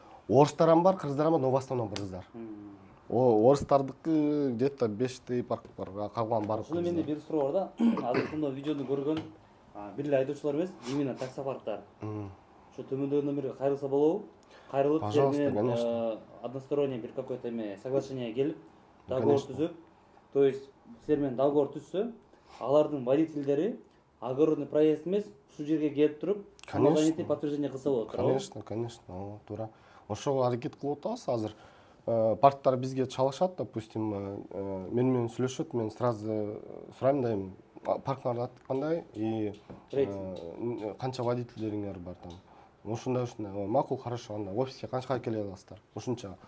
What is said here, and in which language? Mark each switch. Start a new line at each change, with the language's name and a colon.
Kyrgyz: Орустардан бар, кыргыздардан бар,
Russian: но в основном
Kyrgyz: кыргыздар. Орустардыкы
Russian: где-то
Kyrgyz: 5 парк бар, калган бар. Ошондо менде бир суроо бар да. Азыр мына видеону көргөн бир эле айдоочулар эмес, именно таксопарктар. Ошо төмөндөгүнөн бери кайрылса болобу? Кайрылып,
Russian: Пожалуйста, конечно. Односторонний
Kyrgyz: бир
Russian: какое-то соглашение
Kyrgyz: келип, договор түзүп,
Russian: то есть
Kyrgyz: силер менен договор түзсө, алардын водительдери огородный проезд эмес, ушул жерге келип туруп, самозанятый подтверждение кылса болот.
Russian: Конечно,
Kyrgyz: туура. Ошого аракет кылып атабыз азыр. Парктар бизге чалышат,
Russian: допустим,
Kyrgyz: менен сүйлөшөт, мен
Russian: сразу
Kyrgyz: сурайм да эми, парктарды аты кандай
Russian: и канча
Kyrgyz: водительдериңер бар там. Ушундай, макул,
Russian: хорошо,
Kyrgyz: анда офиске канчага келе аласыздар? Ушунча.